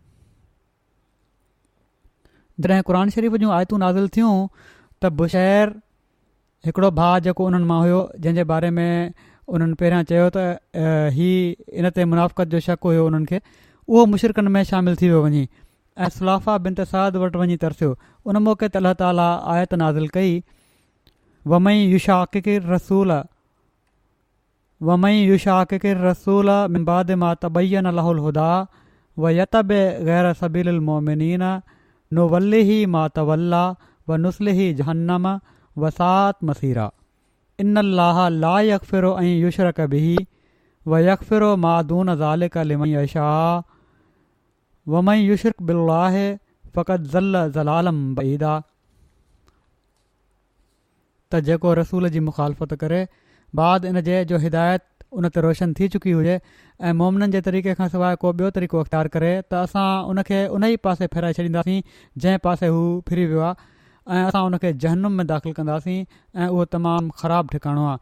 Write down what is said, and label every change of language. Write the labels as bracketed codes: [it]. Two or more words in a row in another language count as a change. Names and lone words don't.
[sd] जॾहिं क़ुर शरीफ़ जूं आयतूं नाज़िल थियूं त बुशैर हिकिड़ो भाउ जेको उन्हनि मां हुयो जंहिंजे बारे में उन्हनि पहिरियां चयो त हीअ इन ते मुनाफ़क़त जो शक हुयो उन्हनि खे, उहो मुशरिकनि में शामिलु थी वियो वञी ऐं सुलाफ़ा बिनत साद वटि वञी तरसियो। उन मौक़े ते अल्लाह ताला आयत नाज़िल कई [ar] ومن يشاقق الرسول من بعد ما تبين له الهدى ويتبع غير سبيل المؤمنين نوله ما تولى ونصله جهنم وساءت مصيرا إن الله لا يغفر أن يشرك به ويغفر ما دون ذلك لمن يشاء ومن يشرك بالله فقد ضل ضلالا بعيدا. [sd] त जेको रसूल जी मुखालफ़त करे बाद इन जे जो हिदायत उन ते रोशन थी चुकी हुजे ऐं मोमिननि जे तरीक़े खां सवाइ को ॿियो तरीक़ो अख़्तियार करे त असां उनखे उन ई पासे फेराए छॾींदासीं जंहिं पासे हू फिरी वियो आहे ऐं असां उनखे जहन्नुम में दाख़िल कंदासीं ऐं उहो तमामु ख़राबु ठिकाणो आहे।